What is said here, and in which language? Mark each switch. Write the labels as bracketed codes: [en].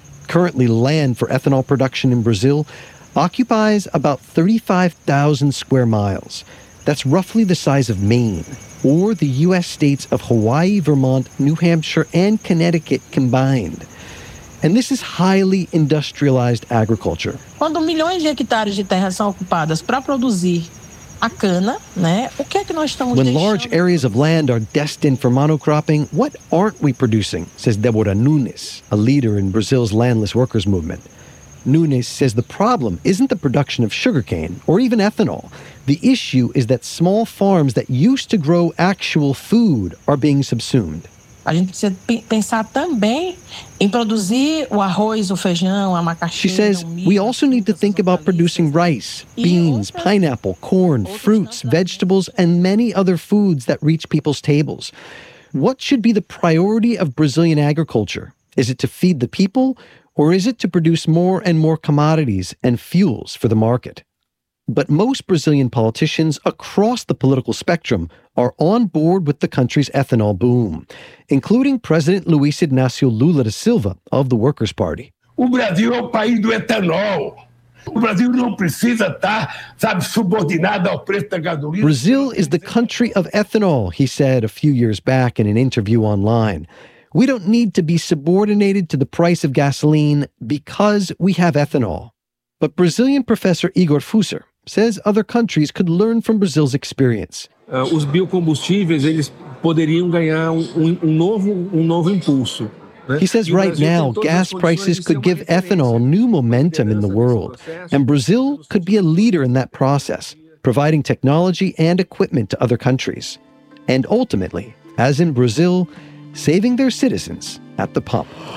[en] Currently, land for ethanol production in Brazil occupies about 35,000 square miles. That's roughly the size of Maine, or the U.S. states of Hawaii, Vermont, New Hampshire, and Connecticut combined. And this is highly industrialized agriculture. [pt] Quando milhões de hectares de terra são ocupadas para produzir a cana, né? O que é que nós estamos [en] When large areas of land are destined for monocropping, what aren't we producing, says Débora Nunes, a leader in Brazil's landless workers movement. Nunes says the problem isn't the production of sugarcane or even ethanol. The issue is that small farms that used to grow actual food are being subsumed. [pt] A gente precisa pensar também em produzir o arroz, o feijão, a macaxeira. [en] She says, we also need to think about producing rice, beans, pineapple, corn, fruits, vegetables, and many other foods that reach people's tables. What should be the priority of Brazilian agriculture? Is it to feed the people, or is it to produce more and more commodities and fuels for the market? But most Brazilian politicians across the political spectrum are on board with the country's ethanol boom, including President Luiz Inácio Lula da Silva of the Workers' Party. [pt] O Brasil é o país do etanol. O Brasil não precisa estar, sabe, subordinado ao preço da gasolina. [en] Brazil is the country of ethanol, he said a few years back in an interview online. We don't need to be subordinated to the price of gasoline because we have ethanol. But Brazilian professor Igor Fusser says other countries could learn from Brazil's experience. [pt] Os biocombustíveis, eles poderiam ganhar um novo impulso. [en] He says right now, gas prices could give ethanol new momentum in the world, and Brazil could be a leader in that process, providing technology and equipment to other countries. And ultimately, as in Brazil, saving their citizens at the pump.